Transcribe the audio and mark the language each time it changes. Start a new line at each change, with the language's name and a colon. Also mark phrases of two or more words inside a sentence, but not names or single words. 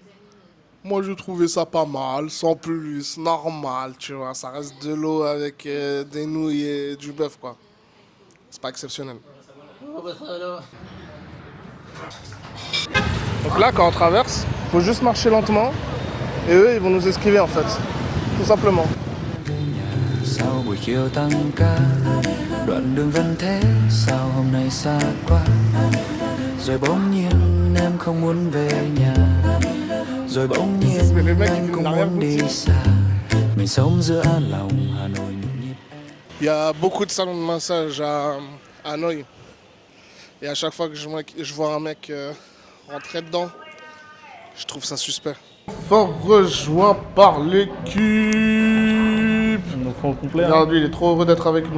French: Moi j'ai trouvé ça pas mal, sans plus, normal, tu vois. Ça reste de l'eau avec des nouilles et du bœuf, quoi. C'est pas exceptionnel. Donc là, quand on traverse, il faut juste marcher lentement. Et eux, ils vont nous esquiver en fait. Tout simplement.
Vietnamese: Sau buổi chiều tăng ca, đoạn đường vẫn thế, sao hôm nay xa quá. Rồi bỗng nhiên em không muốn về nhà. Rồi bỗng nhiên anh cũng muốn đi xa. Mình sống giữa lòng Hà Nội nhộn nhịp.
French: Il y a beaucoup de salons de massage à Hanoï. Et à chaque fois que je vois un mec rentrer dedans, je trouve ça suspect. Fort rejoint par l'équipe. Ils nous font le complet. Regarde, lui, il est trop heureux d'être avec nous.